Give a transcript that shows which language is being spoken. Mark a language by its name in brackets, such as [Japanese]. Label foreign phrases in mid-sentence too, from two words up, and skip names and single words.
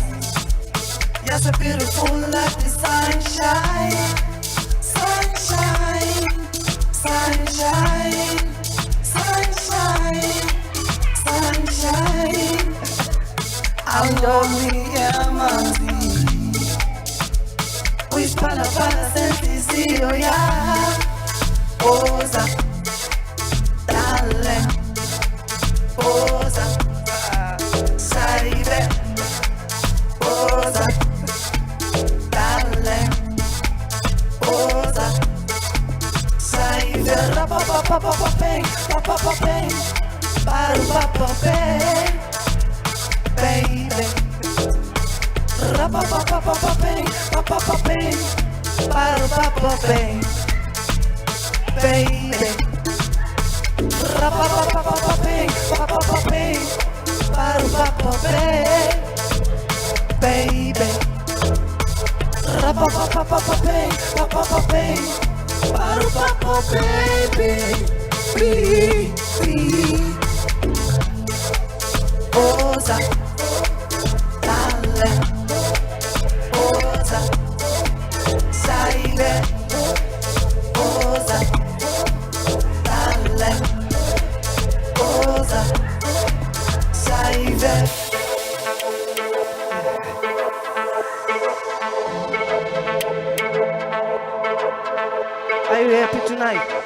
[English] You're so beautiful like the sunshine. Sunshine, sunshine, sunshine, sunshine. I'm lonely, I'm empty. We spala pala sentisi, oh yeah. [Lingala] Oza, darling. Oza, saibe. Oza, darling. Oza, saibe. Ra-pa-pa-pa-pa-pa-ping, pa-pa-pa-ping. Ba-ru-pa-pa-ping, baby. Ra-pa-pa-pa-pa-pa-ping, pa-pa-pa-ping. Ba-ru-pa-pa-ping, baby. Ra-pa-pa-pa-pa-ping, pa-pa-pa-ping. Ba-ru-pa-pa-ping, baby. Ra-pa-pa-pa-pa-ping, pa-pa-pa-ping. Ba-ru-pa-pa, [English] baby. [Lingala] Oza, darling. Oza, saibe. Oza, darling. Oza, saibe. [English] Are you happy tonight?